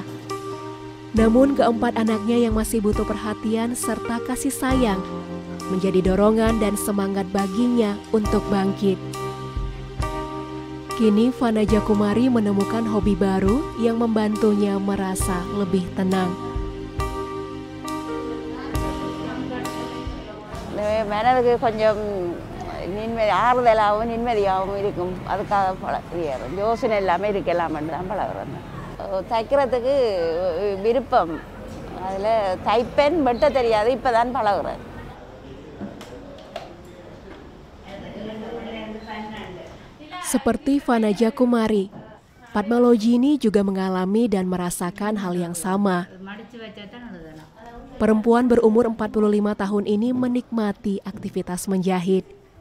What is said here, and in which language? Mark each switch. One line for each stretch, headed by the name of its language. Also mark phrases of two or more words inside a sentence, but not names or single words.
Indonesian: Namun keempat anaknya yang masih butuh perhatian serta kasih sayang menjadi dorongan dan semangat baginya untuk bangkit. Kini Fanaja Kumari menemukan hobi baru yang membantunya merasa lebih tenang.
Tamil: மனதுக்கு கொஞ்சம் நிம்மதி ஆறுதலாகவும் நிம்மதியாகவும் இருக்கும். அதுக்காக யோசனை எல்லாமே இருக்கலாம்னு தான் பழகுறேன். தைக்கிறதுக்கு விருப்பம், அதில் தைப்பேன் வெட்ட தெரியாது, இப்போ தான் பழகுறேன்.
Indonesian: Seperti Fanaja Kumari, Padmalojini juga mengalami dan merasakan hal yang sama. Perempuan berumur 45 tahun ini menikmati aktivitas menjahit.